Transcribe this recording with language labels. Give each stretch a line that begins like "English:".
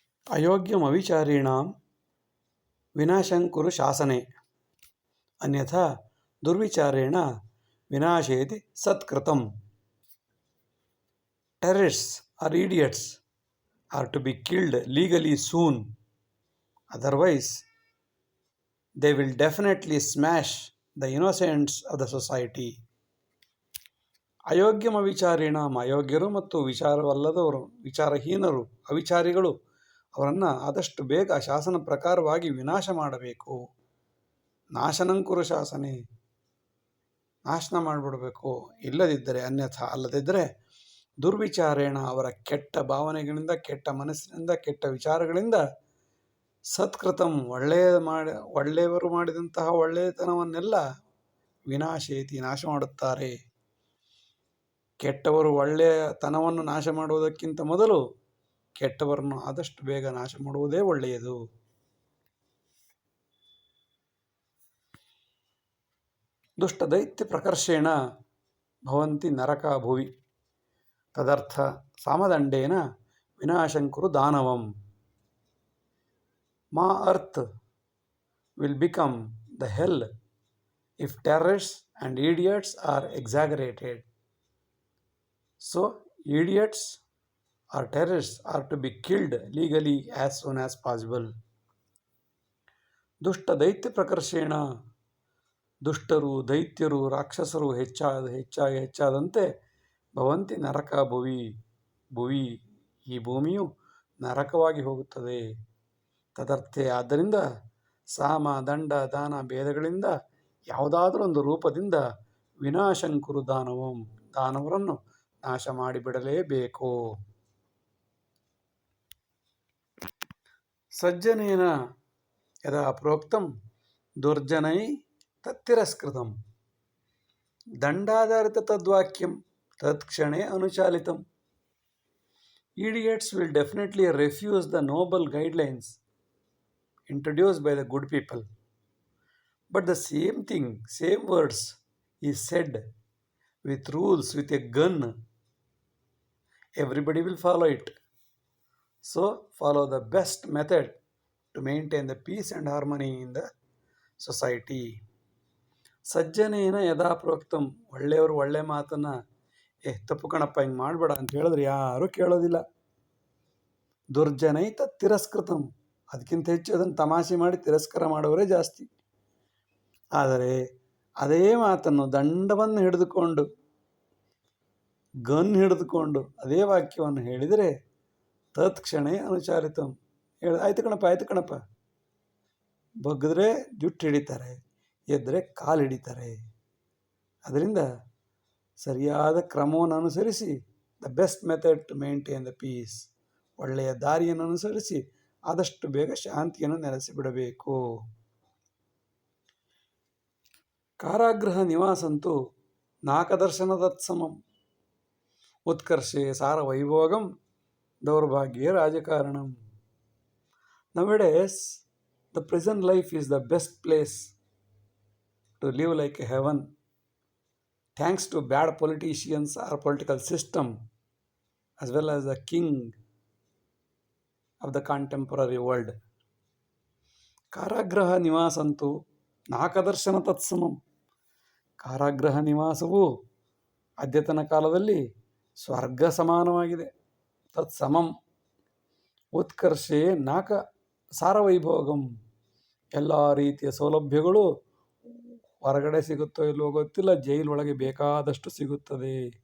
Sanskrit: ಅಯೋಗ್ಯಮವಿಚಾರಿಣಾಂ ವಿನಾಶಂ ಕುರು ಶಾಸನೆ ಅನ್ಯಥಾ ದುರ್ವಿಚಾರೇಣ ವಿನಾಶೇತಿ ಸತ್ಕೃತಂ.
English: Terrorists are idiots are to be killed legally soon. Otherwise, they will definitely smash the innocents of the society.
Sanskrit: ಅಯೋಗ್ಯಮ ವಿಚಾರಿಣಾಂ,
Kannada: ಅಯೋಗ್ಯರು ಮತ್ತು ವಿಚಾರವಲ್ಲದವರು, ವಿಚಾರಹೀನರು, ಅವಿಚಾರಿಗಳು, ಅವರನ್ನು ಆದಷ್ಟು ಬೇಗ ಶಾಸನ ಪ್ರಕಾರವಾಗಿ ವಿನಾಶ ಮಾಡಬೇಕು.
Sanskrit: ನಾಶನಂಕುರು ಶಾಸನೆ,
Kannada: ನಾಶನ ಮಾಡಿಬಿಡಬೇಕು. ಇಲ್ಲದಿದ್ದರೆ ಅನ್ಯಥಾ, ಅಲ್ಲದಿದ್ದರೆ ದುರ್ವಿಚಾರೇಣ, ಅವರ ಕೆಟ್ಟ ಭಾವನೆಗಳಿಂದ, ಕೆಟ್ಟ ಮನಸ್ಸಿನಿಂದ, ಕೆಟ್ಟ ವಿಚಾರಗಳಿಂದ ಸತ್ಕೃತಂ, ಒಳ್ಳೆಯವರು ಮಾಡಿದಂತಹ ಒಳ್ಳೆಯತನವನ್ನೆಲ್ಲ ವಿನಾಶೇತಿ, ನಾಶ ಮಾಡುತ್ತಾರೆ. ಕೆಟ್ಟವರು ಒಳ್ಳೆಯತನವನ್ನು ನಾಶ ಮಾಡುವುದಕ್ಕಿಂತ ಮೊದಲು ಕೆಟ್ಟವರನ್ನು ಆದಷ್ಟು ಬೇಗ ನಾಶ ಮಾಡುವುದೇ ಒಳ್ಳೆಯದು.
Sanskrit: ದುಷ್ಟ ದೈತ್ಯ ಪ್ರಕರ್ಷೇಣ ಭವಂತಿ ನರಕ ಭುವಿ, ತದರ್ಥ ಸಾಮದಂಡೇನ ವಿನಾಶಂಕುರು ದಾನವಂ.
English: ಮಾ earth will become the hell if terrorists and idiots are exaggerated. So, idiots or terrorists are to be killed legally as soon as possible.
Sanskrit: ದುಷ್ಟ ದೈತ್ಯ ಪ್ರಕರ್ಷೇಣ,
Kannada: ದುಷ್ಟರು, ದೈತ್ಯರು, ರಾಕ್ಷಸರು ಹೆಚ್ಚಾದಂತೆ
Sanskrit: ಭವಂತಿ ನರಕ ಭುವಿ,
Kannada: ಈ ಭೂಮಿಯು ನರಕವಾಗಿ ಹೋಗುತ್ತದೆ. ತದರ್ಥೆ, ಆದ್ದರಿಂದ ಸಾಮ, ದಂಡ, ದಾನ ಭೇದಗಳಿಂದ ಯಾವುದಾದರೂ ಒಂದು ರೂಪದಿಂದ
Sanskrit: ವಿನಾಶಂಕುರು ದಾನವಂ,
Kannada: ದಾನವರನ್ನು ನಾಶ ಮಾಡಿಬಿಡಲೇಬೇಕು.
Sanskrit: ಸಜ್ಜನೇನ ಯದಾ ಪ್ರೋಕ್ತಂ ದುರ್ಜನೈ ತತ್ತಿರಸ್ಕೃತಂ, ದಂಡಾಧಾರಿತ ತದ್ವಾಕ್ಯಂ ತತ್ಕ್ಷಣೇ ಅನುಚಾಲಿತಂ.
English: Idiots will definitely refuse the noble guidelines introduced by the good people. But the same thing, same words is said with rules, with a gun. Everybody will follow it. So, follow the best method to maintain the peace and harmony in the society.
Sanskrit: ಸಜ್ಜನೇನ ಯದಾ ಪ್ರೋಕ್ತಂ,
Kannada: ಒಳ್ಳೆಯವರು ಒಳ್ಳೆ ಮಾತನ್ನು ತಪ್ಪು ಕಣಪ್ಪ, ಹಿಂಗೆ ಮಾಡಬೇಡ ಅಂತ ಹೇಳಿದ್ರೆ ಯಾರೂ ಕೇಳೋದಿಲ್ಲ.
Sanskrit: ದುರ್ಜನೈ ತಿರಸ್ಕೃತಂ,
Kannada: ಅದಕ್ಕಿಂತ ಹೆಚ್ಚು ಅದನ್ನು ತಮಾಷೆ ಮಾಡಿ ತಿರಸ್ಕಾರ ಮಾಡೋರೇ ಜಾಸ್ತಿ. ಆದರೆ ಅದೇ ಮಾತನ್ನು ದಂಡವನ್ನು ಹಿಡಿದುಕೊಂಡು, ಗನ್ ಹಿಡಿದುಕೊಂಡು ಅದೇ ವಾಕ್ಯವನ್ನು ಹೇಳಿದರೆ
Sanskrit: ತತ್ಕ್ಷಣೇ ಅನುಚಾಲಿತಂ,
Kannada: ಆಯ್ತು ಕಣಪ್ಪ, ಬಗ್ಗಿದ್ರೆ ಜುಟ್ಟು ಹಿಡಿತಾರೆ, ಎದ್ದರೆ ಕಾಲು ಹಿಡಿತಾರೆ. ಅದರಿಂದ ಸರಿಯಾದ ಕ್ರಮವನ್ನು ಅನುಸರಿಸಿ,
English: the best method to maintain the peace,
Kannada: ಒಳ್ಳೆಯ ದಾರಿಯನ್ನು ಅನುಸರಿಸಿ ಆದಷ್ಟು ಬೇಗ ಶಾಂತಿಯನ್ನು ನೆಲೆಸಿಬಿಡಬೇಕು.
Sanskrit: ಕಾರಾಗೃಹ ನಿವಾಸಂತೂ ನಾಕದರ್ಶನ ತತ್ಸಮಂ, ಉತ್ಕರ್ಷೆ ಸಾರ Vaibhogam ದೌರ್ಭಾಗ್ಯೇ ರಾಜಕಾರಣಂ.
English: Nowadays, the prison life is the best place to live like a heaven, thanks to bad politicians or political system, as well as the king of the contemporary world.
Sanskrit: ಕಾರಾಗೃಹ ನಿವಾಸಂತೂ ನಾಕದರ್ಶನ ತತ್ಸಮಂ,
Kannada: ಕಾರಾಗೃಹ ನಿವಾಸವು ಅದ್ಯತನ ಕಾಲದಲ್ಲಿ ಸ್ವರ್ಗ ಸಮಾನವಾಗಿದೆ.
Sanskrit: ತತ್ಸಮಂ ಉತ್ಕರ್ಷೆ ನಾಕ ಸಾರವೈಭೋಗಂ,
Kannada: ಎಲ್ಲ ರೀತಿಯ ಸೌಲಭ್ಯಗಳು ಹೊರಗಡೆ ಸಿಗುತ್ತೋ ಇಲ್ಲವೋ ಗೊತ್ತಿಲ್ಲ, ಜೈಲೊಳಗೆ ಬೇಕಾದಷ್ಟು ಸಿಗುತ್ತದೆ.